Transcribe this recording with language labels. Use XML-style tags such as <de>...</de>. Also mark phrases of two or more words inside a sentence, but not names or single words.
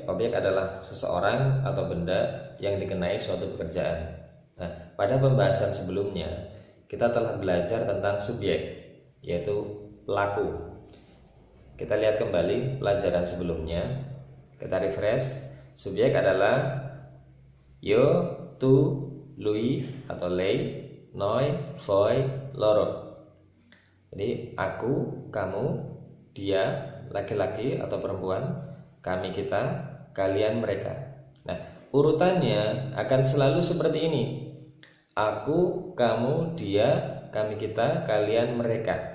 <id>Objek adalah seseorang atau benda yang dikenai suatu pekerjaan. Nah, pada pembahasan sebelumnya kita telah belajar tentang subjek, yaitu pelaku. Kita lihat kembali pelajaran sebelumnya. Kita refresh. Subjek adalah</id> <it>io, tu, lui</it> <id>atau</id> <it>lei, noi, voi, loro.</it> <id>Jadi aku, kamu, dia, laki-laki atau perempuan, kami, kita, kalian, mereka. Nah, urutannya akan selalu seperti ini. Aku, kamu, dia, kami, kita, kalian, mereka.</id>